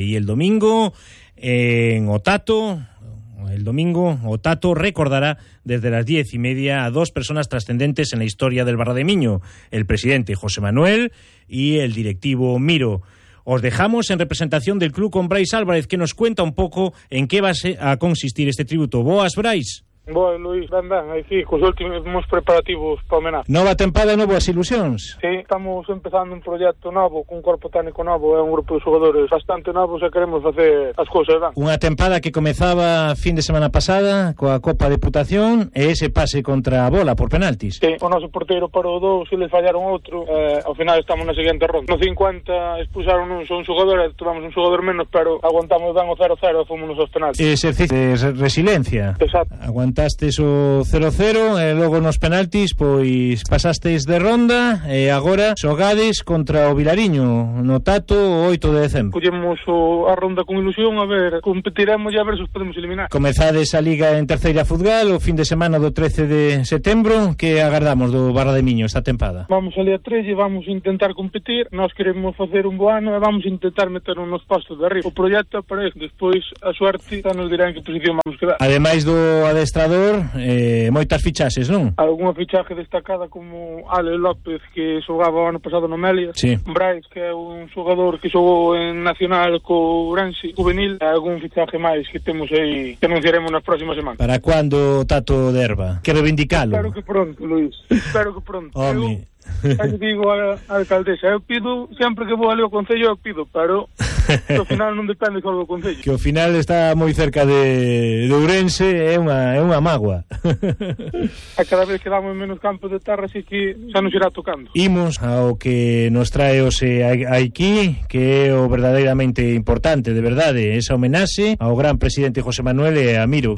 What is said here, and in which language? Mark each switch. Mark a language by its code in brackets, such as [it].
[es] Y el domingo en Otato... El domingo, Otato recordará desde las 10:30 a dos personas trascendentes en la historia del Barra de Miño, el presidente José Manuel y el directivo Miro. Os dejamos en representación del club con Brais Álvarez, que nos cuenta un poco en qué va a consistir este tributo. [gl] Boas, [es] Brais. [gl] Boa, Luís, ben, aí sí, cos últimos preparativos para homenaje. Nova tempada, novas ilusións. Sí, estamos empezando un proxecto novo, cun corpo técnico novo e un grupo de xogadores bastante novos e queremos facer as cousas ben. Unha tempada que comezaba fin de semana pasada coa Copa Deputación e ese pase contra a bola por penaltis. Sí, o noso porteiro parou dous e les fallaron outro. Ao final estamos na seguinte ronda. No 50 expulsaron un xogador e tuvamos un xogador menos, pero aguantamos ben o 0-0 e fomos aos penaltis. Exercicio de resiliencia. Exacto. Aguantastes o 0-0 e logo nos penaltis, pois pasasteis de ronda e agora xogades contra o Vilariño no Tato o 8 de decembro. Collemos a ronda con ilusión, a ver, competiremos e a ver se os podemos eliminar. Comezades a liga en terceira Fudgal o fin de semana do 13 de setembro. Que agardamos do Barra de Miño esta tempada? Vamos ali a 3 e vamos intentar competir. Nós queremos facer un bo ano e vamos intentar meter nos postos de arriba. O proxecto aparece, despois a suerte xa nos dirá en que posición vamos quedar. Ademais do adestrador, moitas fichaxes, non? Alguna fichaje destacada como Ale López, que xogaba o ano pasado no Melia. Sí. Brais, que é un xogador que xogou en Nacional co Urense juvenil. Algún fichaje máis que temos aí, que anunciaremos nas próximas semanas. Para cuando Tato Derba? Que reivindicalo. Espero que pronto, Luís. Espero que pronto. Home. Eu digo a alcaldesa, eu pido, sempre que vou ali ao concello, eu pido, pero ao final non depende só do concello. Que ao final está moi cerca de Ourense, é unha mágoa. A cada vez que damos menos campos de terra, así que xa nos irá tocando. Imos ao que nos trae hoxe aquí, que é o verdadeiramente importante, de verdade, esa homenaxe ao gran presidente José Manuel e a Miro.